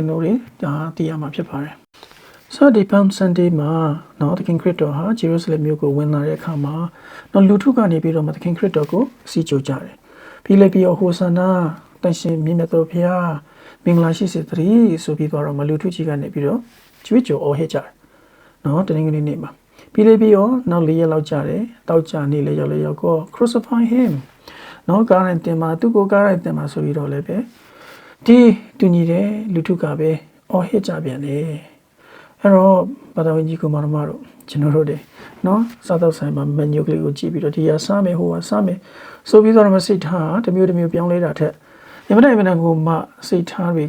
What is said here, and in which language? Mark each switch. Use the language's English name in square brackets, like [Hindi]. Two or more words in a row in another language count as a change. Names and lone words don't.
[Burmese] တို့တွေသိရမှာဖြစ်ပါတယ် [English] So the Palm Sunday [Burmese] မှာနော်သခင်ခရစ်တော်ဟာဂျေရုဆလင်မြို့ကိုဝင်လာတဲ့အခါမှာနော်လူထုကနေပြီးတော့သခင်ခရစ်တော်ကိုစီးကြိုကြတယ်ပြီးလည်းပြီးတော့ဟိုဆန္ဒတန်ရှင်မြင့်မြတ်သောဘုရားမင်္ဂလာရှိစေတည်းဆိုပြီးတော့လူထုကြီးကနေပြီးတော့ကြွေးကြော်အော်ဟစ်ကြတယ်နော်တနင်္ဂနွေနေ့မှာပြီးလည်းပြီးတော့နောက်၄ရက်လောက်ကြာတယ်တောက်ကြနေ့လည်းရောက်တော့ [English] crucify him [Burmese] နော်ကား ရင်တင်မှာသူ့ကိုကားရင်တင်မှာဆိုပြီးတော့လည်းပဲဒီတူညီတဲ့လူထုကပဲအော်ဟစ်ကြပြန်တယ်အဲ့တော့ဘာသာဝင်ကြီးကမတော်တို့ကျွန်တော်တို့တွေနော်စားတော့ဆိုင်မှာမန်နျူကလေးကိုကြည့်ပြီးတော့ဒီဟာစားမယ်ဟိုဟာစားမယ်ဆိုပြီးတော့မစိတ်ထားတစ်မျိုးပြောင်းလဲတာထက်ယမနိုင်ကိုမှစိတ်ထားတွေက